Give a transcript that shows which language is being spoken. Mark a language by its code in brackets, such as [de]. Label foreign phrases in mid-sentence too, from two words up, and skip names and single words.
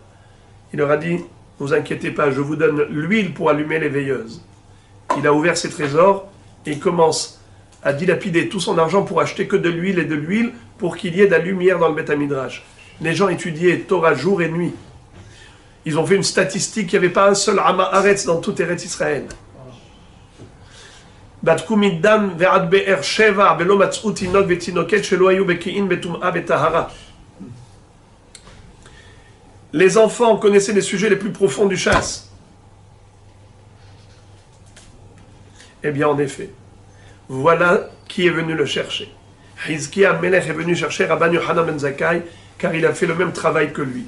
[fr] Il leur a dit, ne vous inquiétez pas, je vous donne l'huile pour allumer les veilleuses. Il a ouvert ses trésors et il commence à dilapider tout son argent pour acheter que de l'huile et de l'huile pour qu'il y ait de la lumière dans le Beth Midrash. Les gens étudiaient Torah jour et nuit. Ils ont fait une statistique, il n'y avait pas un seul [he] עם הארץ [fr] dans tout [he] ארץ ישראל. בדקו מדן ועד באר שבע ולא מצאו תינוק ותינוקת שלא היו בקיאים בטומאה בטהרה. [fr] Les enfants connaissaient les sujets les plus profonds du chasse. Eh bien, en effet, voilà qui est venu le chercher. Hizkiya Melech est venu chercher Rabban Yochanan ben Zakkai, car il a fait le même travail que lui.